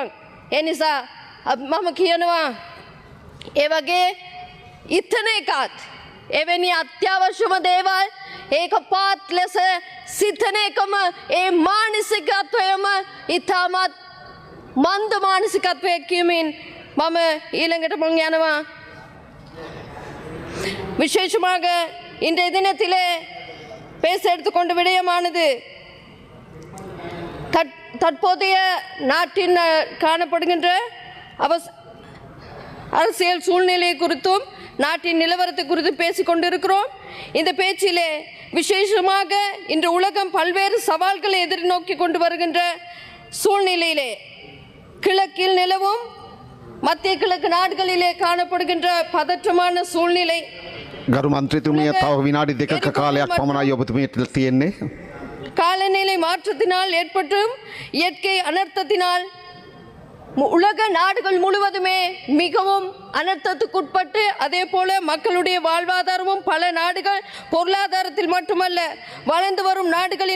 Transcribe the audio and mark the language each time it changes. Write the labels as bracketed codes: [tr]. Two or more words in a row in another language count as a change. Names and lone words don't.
[si] ඒ නිසා මම කියනවා ඒ වගේ ඉතන එකත් එවැනි අත්‍යවශ්‍යම දේවල් ඒක පාත් ලෙස සිතන එකම ඒ මානසිකත්වයම ඉතාමත් මන්ද මානසිකත්වයක් කියමින් මම ඊළඟට මං යනවා. [ta] விசேஷமாக இன்றைய தினத்திலே பேச எடுத்துக்கொண்ட விடயமானது தற்போதைய நாட்டின் காணப்படுகின்ற அரசியல் சூழ்நிலை குறித்தும் நாட்டின் நிலவரத்தை குறித்து பேசிக் கொண்டிருக்கிறோம். இந்த பேச்சிலே விசேஷமாக இன்று உலகம் பல்வேறு சவால்களை எதிர்நோக்கி கொண்டு வருகின்ற சூழ்நிலையிலே கிழக்கில் நிலவும் மத்திய கிழக்கு நாடுகளிலே காணப்படுகின்ற பதற்றமான சூழ்நிலை. [si] ගරු මන්ත්‍රීතුමිය තව විනාඩි දෙකක කාලයක් පමණයි ඔබතුමියට තියෙන්නේ. [ta] காலநிலை மாற்றத்தினால் ஏற்பட்டும் இயற்கை அனர்த்தத்தினால் உலக நாடுகள் முழுவதுமே மிகவும் அனர்த்தத்துக்குட்பட்டு அதே போல மக்களுடைய வாழ்வாதாரமும் பல நாடுகள் பொருளாதாரத்தில் மட்டுமல்ல வளர்ந்து வரும் நாடுகளின்